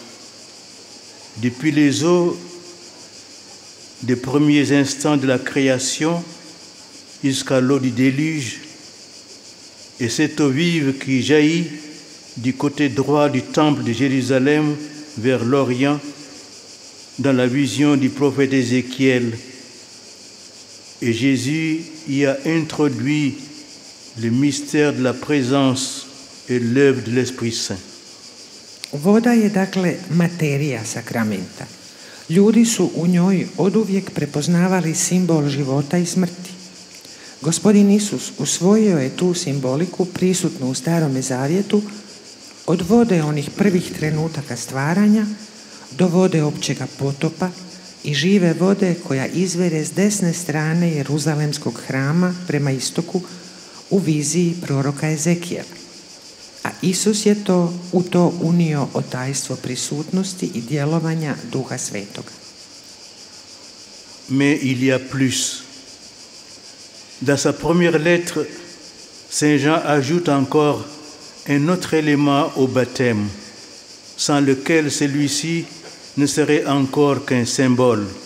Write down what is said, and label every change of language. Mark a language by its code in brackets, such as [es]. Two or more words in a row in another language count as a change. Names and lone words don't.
[fr] Depuis les eaux des premiers instants de la création jusqu'à l'eau du déluge, et cette eau vive qui jaillit du côté droit du temple de Jérusalem vers l'Orient, dans la vision du prophète Ézéchiel. Et Jésus y a introduit le mystère de la présence et l'œuvre de l'Esprit Saint. [hr] Voda je dakle materija sakramenta. Ljudi su u njoj oduvijek prepoznavali simbol života i smrti. Gospodin Isus usvojio je tu simboliku prisutnu u Starome Zavjetu od vode onih prvih trenutaka stvaranja do vode općega potopa i žive vode koja izvire s desne strane Jeruzalemskog hrama prema istoku u viziji proroka Ezekijela. A Isus je u to unio otajstvo prisutnosti i djelovanja Duha Svetoga. [fr] Mais il y a plus. Dans sa première lettre, Saint Jean ajoute encore un autre élément au baptême, sans lequel celui-ci ne serait encore qu'un symbole.